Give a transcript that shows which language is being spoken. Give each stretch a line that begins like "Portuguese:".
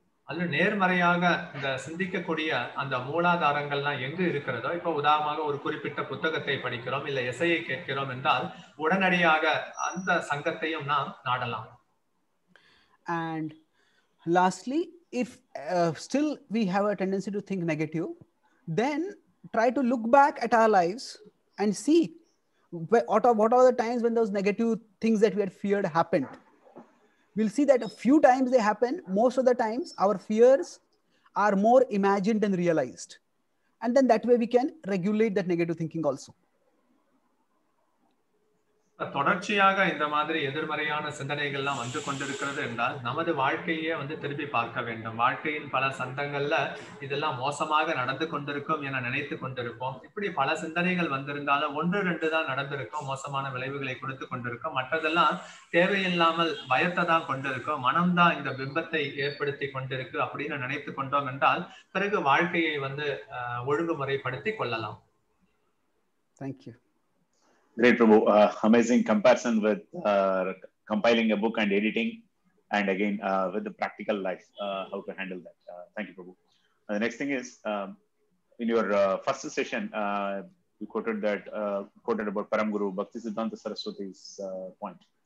Tamil: அல்ல நேர்மறையாக இந்த சிந்திக்கக்கூடிய அந்த மூலாதாரங்கள்லாம் எங்கு இருக்கிறதோ, இப்போ உதாரணமாக ஒரு குறிப்பிட்ட புத்தகத்தை படிக்கிறோம், இல்ல இசையை கேட்கிறோம் என்றால் உடனடியாக அந்த சங்கத்தையும் நாம் நாடலாம்.
English: And lastly, if still we have a tendency to think negative, then try to look back at our lives and see what are the times when those negative things that we had feared happened. We'll see that a few times they happen. Most of the times our fears are more imagined than realized, and then that way we can regulate that negative thinking also.
Tamil: தொடர்ச்சியாக இந்த மாதிரி எதிர்மறையான சிந்தனைகள்லாம் வந்து கொண்டிருக்கிறது என்றால் நமது வாழ்க்கையே வந்து திருப்பி பார்க்க வேண்டும். வாழ்க்கையின் பல சந்தங்கள்ல இதெல்லாம் மோசமாக நடந்து கொண்டிருக்கும் என நினைத்து கொண்டிருப்போம். இப்படி பல சிந்தனைகள் வந்திருந்தாலும் 1-2 தான் நடந்திருக்கும், மோசமான விளைவுகளை கொடுத்து கொண்டிருக்கும். மற்றதெல்லாம் தேவையில்லாமல் பயத்தை தான் கொண்டிருக்கும், மனம்தான் இந்த பிம்பத்தை ஏற்படுத்தி கொண்டிருக்கு அப்படின்னு நினைத்து கொண்டோம் என்றால் பிறகு வாழ்க்கையை வந்து ஒழுங்குமுறைப்படுத்தி கொள்ளலாம்.
English: Thank you. Great, Prabhu. Amazing comparison with compiling a book and editing, and again with the practical life, how to handle that. Thank you, Prabhu. The next thing is, in your first session, you quoted about Param Guru Bhakti Siddhanta Saraswati's point.